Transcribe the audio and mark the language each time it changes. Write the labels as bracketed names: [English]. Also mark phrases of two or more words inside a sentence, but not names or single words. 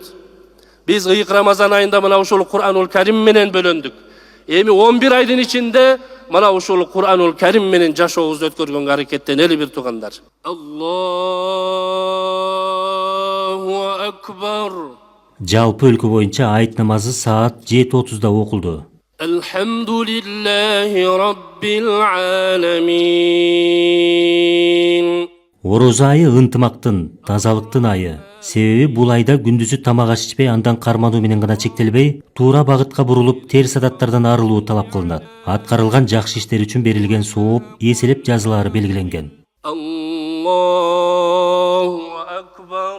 [Kyrgyz] Биз ыйык Рамазан айында мына ушул Кур'анул Карим менен бөлөндүк. Эми 11 айдын ичинде мына ушул Кур'анул Карим менен жашообузду өткөргөнгө аракеттенели бир туугандар. [Arabic] الله أكبر. [Kyrgyz] Жалпы өлкө боюнча айт намазы саат 7:30да окулду. [Arabic] الحمد لله رب العالمين. [Kyrgyz] Орозо айы ынтымактын, тазалыктын айы. Себеби бул айда күндүзү тамак аш ичпей, андан кармануу менен гана чектелбей, туура багытка бурулуп, терс адаттардан арылуу талап кылынат. Аткарылган жакшы иштер үчүн берилген сооп, эселеп жазылары белгиленген. [Arabic] الله أكبر.